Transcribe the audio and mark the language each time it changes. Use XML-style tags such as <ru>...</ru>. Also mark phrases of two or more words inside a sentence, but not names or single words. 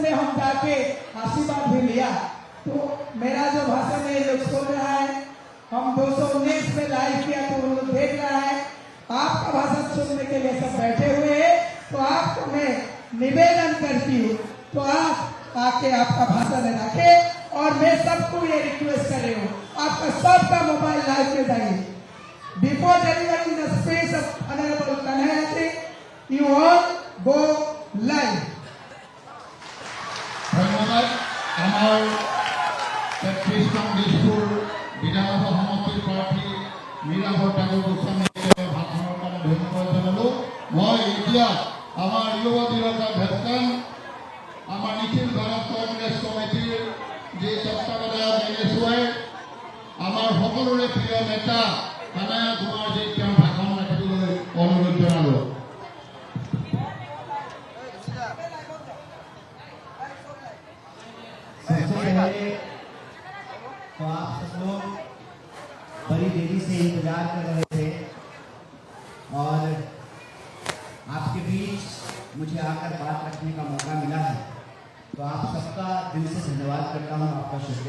<hi>में हम जाके आशीर्वाद भी लिया तो मेरा जो भाषण है लोग सुन रहा है हम 219 में लाइव किया तो लोग देख रहा है आपका भाषण सुनने के लिए सब बैठे हुए हैं तो आपको मैं निवेदन करती हूँ तो आप आके आपका भाषण रखे और मैं सबको ये रिक्वेस्ट कर रही हूँ आपका सबका मोबाइल लाइव में जाइए</hi> <en>before delivering the speech of honourable Kanhaiya ji you all go live</en> <as>ধন্যবাদ আমার 33 নং দিছপুর বিধানসভা সমষ্টিৰ প্ৰাৰ্থী মীৰা বৰঠাকুৰ গোস্বামীকে ভাষণৰ কাৰণে ধন্যবাদ জনালোঁ মই এতিয়া আমাৰ যুৱ দিৱসৰ ভেটকান আমাৰ নিখিল ভাৰত কংগ্ৰেছ কমিটিৰ যি তত্ত্বাৱধায়ক এনএছৱাই আমাৰ সকলোৰে প্ৰিয় নেতা কানহায়া কুমাৰজীক তেওঁ ভাষণ ৰাখিবলৈ অনুৰোধ জনালোঁ</as> <hi>तो आप सब लोग बड़ी देरी से इंतजार कर रहे थे और आपके बीच मुझे आकर बात रखने का मौका मिला है तो आप सबका दिल से धन्यवाद करता हूँ आपका शुक्रिया</hi>